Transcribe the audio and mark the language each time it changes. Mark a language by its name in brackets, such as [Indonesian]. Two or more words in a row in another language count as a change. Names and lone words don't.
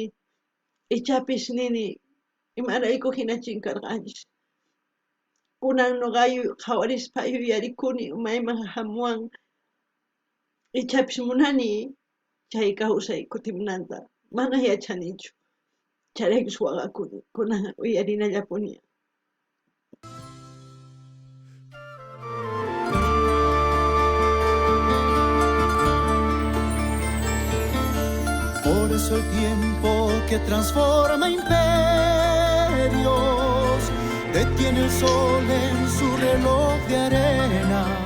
[Quechua] Ichapis nini imarayku hina chinkarqanchis. Kunan nuqayu qhawarispa yuyarikuni mayman hamuwan. Ichapis munani chay kawsay kutimunanta. Mana yachanichu. Charaykus waqakuni. Kunan uyarinallapuni. [Spanish] Por eso el tiempo que transforma imperios detiene el sol en su reloj de arena.